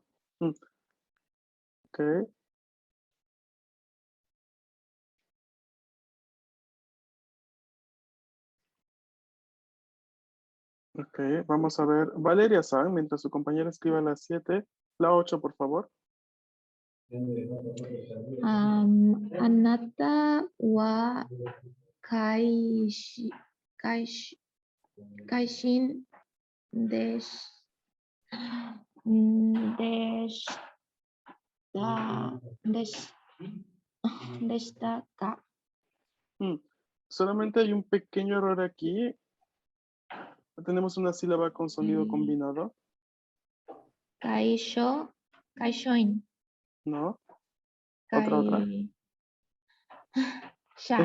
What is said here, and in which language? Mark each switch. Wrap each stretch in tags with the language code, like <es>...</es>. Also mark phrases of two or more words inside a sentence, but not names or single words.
<es>Ok. Ok, vamos a ver. Valeria-san, mientras su compañera escriba la 7, la 8, por favor.</es> <ja>あなた は 会社員 ですか.</ja> <es>Solamente hay un pequeño error aquí. Tenemos una sílaba con sonido combinado, Kaishoin. ¿no? Otra. Ya.</es>